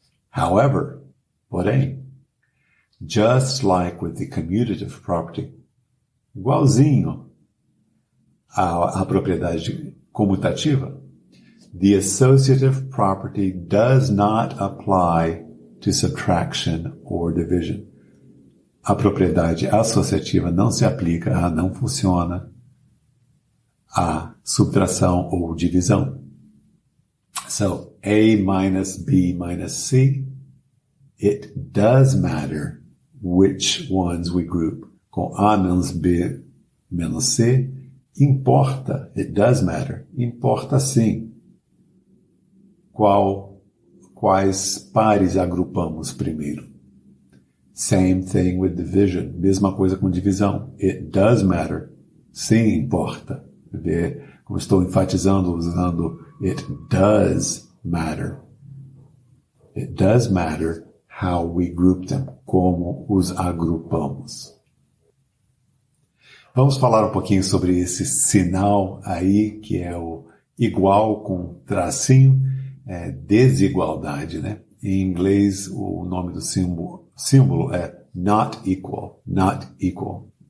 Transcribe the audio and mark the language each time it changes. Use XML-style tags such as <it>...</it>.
<en>However, porém, just like with the commutative property,</en> <pt>igualzinho à propriedade comutativa,</pt> <en>the associative property does not apply to subtraction or division.</en> <pt>A propriedade associativa não se aplica, não funciona a subtração ou divisão.</pt> <en>So, A minus B minus C, it does matter which ones we group.</en> <pt>Com A menos B menos C, importa,</pt> <en>it does matter,</en> <pt>importa sim. Quais pares agrupamos primeiro?</pt> <en>Same thing with division.</en> <pt>Mesma coisa com divisão.</pt> <en>It does matter.</en> <pt>Sim, importa. Vê como estou enfatizando usando</pt> <en>it does matter. It does matter how we group them.</en> <pt>Como os agrupamos. Vamos falar um pouquinho sobre esse sinal aí, que é o igual com tracinho, desigualdade, né? Em inglês, o nome do símbolo é not equal, not equal.</pt>